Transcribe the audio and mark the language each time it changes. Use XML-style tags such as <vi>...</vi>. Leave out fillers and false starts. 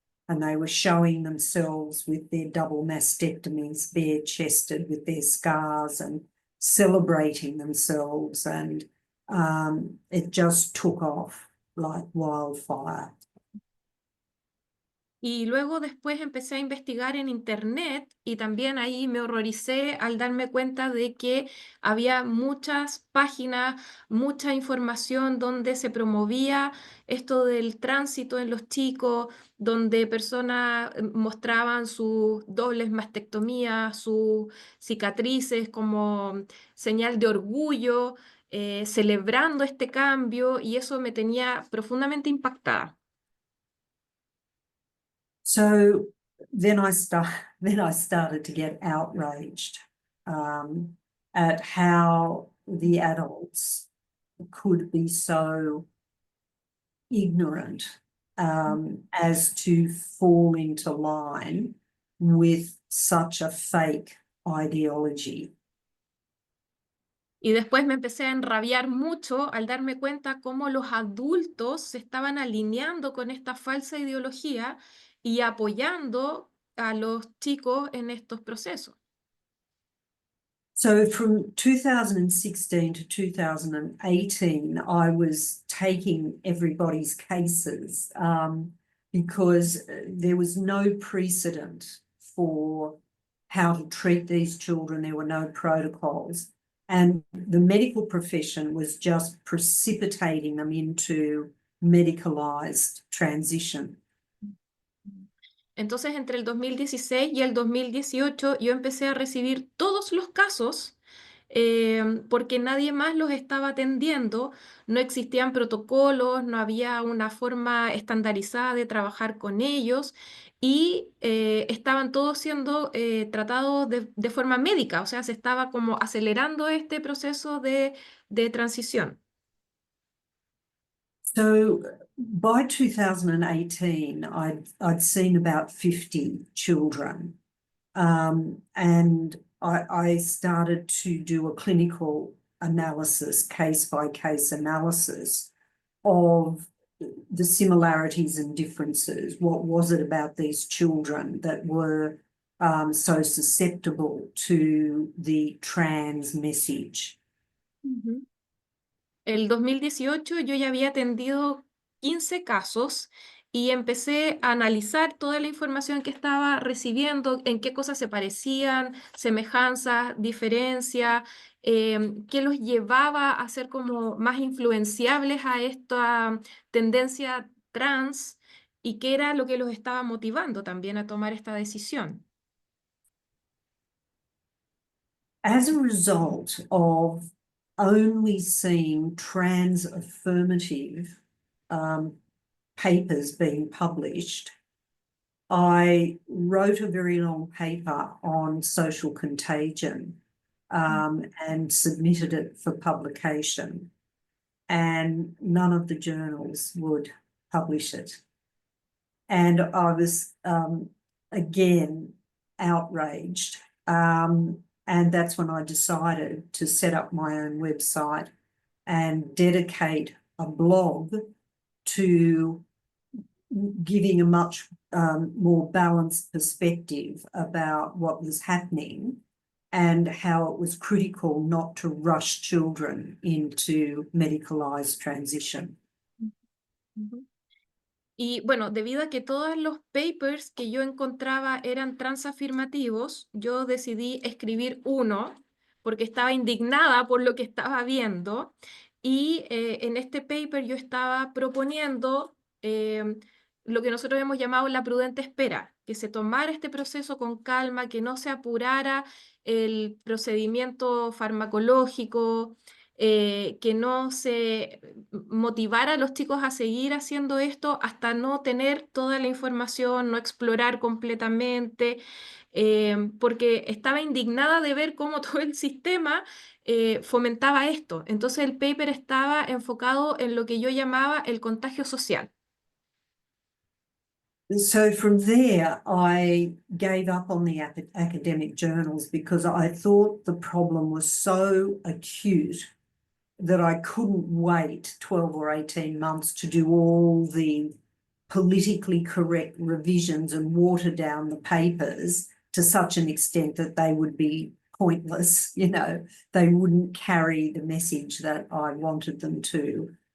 <en>And they were showing themselves with their double mastectomies, bare-chested with their scars and celebrating themselves. And it just took off like wildfire.</en> <es>Y luego después empecé a investigar en internet y también ahí me horroricé al darme cuenta de que había muchas páginas, mucha información donde se promovía esto del tránsito en los chicos, donde personas mostraban sus dobles mastectomías, sus cicatrices como señal de orgullo, celebrando este cambio, y eso me tenía profundamente impactada.</es> <en>So then I started to get outraged at how the adults could be so ignorant as to fall into line with such a fake ideology.</en> <es>Y después me empecé a enrabiar mucho al darme cuenta cómo los adultos se estaban alineando con esta falsa ideología y apoyando a los chicos en estos procesos.</es> <en>So from 2016 to 2018, I was taking everybody's cases because there was no precedent for how to treat these children. There were no protocols. And the medical profession was just precipitating them into medicalized transition.</en> <es>Entonces, entre el 2016 y el 2018, yo empecé a recibir todos los casos porque nadie más los estaba atendiendo, no existían protocolos, no había una forma estandarizada de trabajar con ellos y estaban todos siendo tratados de forma médica, o sea, se estaba como acelerando este proceso de transición.</es> <en>So by 2018, I'd seen about 50 children, and I started to do a clinical analysis, case-by-case analysis of the similarities and differences. What was it about these children that were so susceptible to the trans message? Ujú.</en> <es>El 2018 yo ya había atendido 15 casos y empecé a analizar toda la información que estaba recibiendo, en qué cosas se parecían, semejanzas, diferencias, qué los llevaba a ser como más influenciables a esta tendencia trans y qué era lo que los estaba motivando también a tomar esta decisión.</es> <en>As a result of only seeing trans affirmative papers being published, I wrote a very long paper on social contagion and submitted it for publication. and none of the journals would publish it. And I was, again, outraged. And that's when I decided to set up my own website and dedicate a blog to giving a much more balanced perspective about what was happening and how it was critical not to rush children into medicalized transition. Ujú.</en> <es>Y bueno, debido a que todos los papers que yo encontraba eran transafirmativos, yo decidí escribir uno porque estaba indignada por lo que estaba viendo y en este paper yo estaba proponiendo lo que nosotros hemos llamado la prudente espera, que se tomara este proceso con calma, que no se apurara el procedimiento farmacológico, que no se motivara a los chicos a seguir haciendo esto hasta no tener toda la información, no explorar completamente, porque estaba indignada de ver cómo todo el sistema fomentaba esto. Entonces el paper estaba enfocado en lo que yo llamaba el contagio social.</es> <en>So from there, I gave up on the academic journals because I thought the problem was so acute that I couldn't wait 12 or 18 months to do all the politically correct revisions and water down the papers to such an extent that they would be pointless, they wouldn't carry the message that I wanted them to.</en>